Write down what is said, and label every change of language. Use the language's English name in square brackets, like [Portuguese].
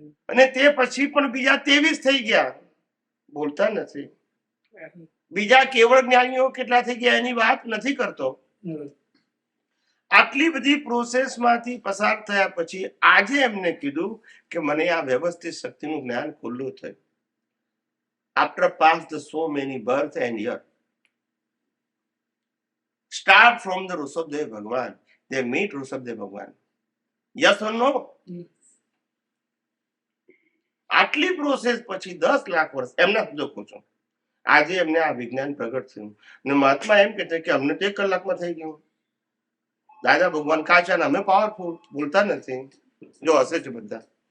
[Gujarati] અને તે પછી પણ બીજા 23 થઈ ગયા, બોલતા નથી. બીજા કેવળ જ્ઞાનીઓ કેટલા થઈ ગયા એની વાત નથી કરતો. આટલી બધી પ્રોસેસમાંથી પસાર થયા પછી આજે એમને કીધું કે મને આ વ્યવસ્થિત શક્તિનું જ્ઞાન ખુલ્લું થયું. [English] After past so many birth and year, start from the Rushabdev Bhagwan, they meet Rushabdev Bhagwan. Yes or no? [Gujarati] આટલી પ્રોસેસ પછી 10 લાખ વર્ષ એમના જો કહું છું. આજે એમને આ વિજ્ઞાન પ્રગટ થયું ને મહાત્મા એમ કહે છે કે અમને તો 1 કલાકમાં થઈ ગયું. દાદા ભગવાન કાચા ને અમે પાવરફુલ, બોલતા નથી. જો હશે છે બધા.